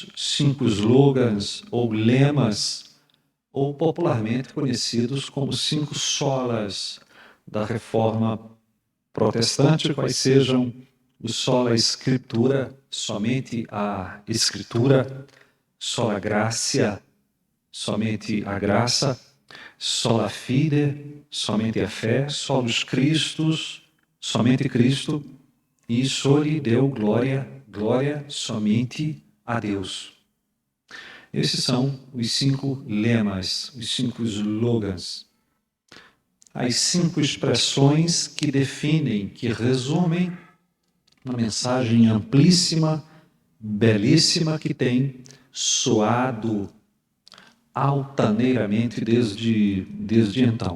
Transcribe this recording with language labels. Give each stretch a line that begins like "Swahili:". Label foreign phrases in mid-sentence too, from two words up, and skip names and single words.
Portuguese: 5 slogans ou lemas, ou popularmente conhecidos como 5 solas da reforma protestante, quais sejam o
Latin: sola escritura,
Portuguese: somente a escritura,
Latin: sola gratia,
Portuguese: somente a graça,
Latin: sola fide,
Portuguese: somente a fé,
Latin: solus Christus,
Portuguese: somente Cristo, e
Latin: soli Deo glória,
Portuguese: glória somente a Deus. Esses são os 5 lemas, os 5 slogans, as 5 expressões que definem, que resumem uma mensagem amplíssima, belíssima, que tem soado altaneiramente desde então.